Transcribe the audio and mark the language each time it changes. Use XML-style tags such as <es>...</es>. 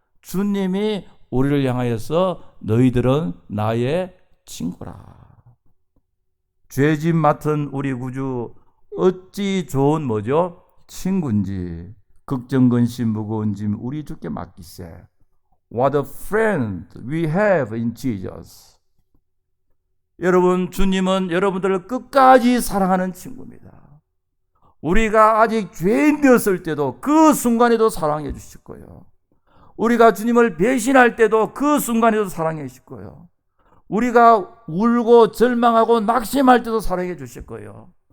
<ko>주님이 우리를 향하여서 너희들은 나의 친구라. 죄짐 맡은 우리 구주 어찌 좋은 뭐죠? 친구인지, 걱정 근심 무거운 짐 우리 주께 맡기세.</ko> <en>What a friend we have in Jesus.</en> <ko>여러분, 주님은 여러분들을 끝까지 사랑하는 친구입니다. 우리가 아직 죄인 되었을 때도 그 순간에도 사랑해 주실 거예요. 우리가 주님을 배신할 때도 그 순간에도 사랑해 주실 거예요. 우리가 울고 절망하고 낙심할 때도 사랑해 주실 거예요.</ko>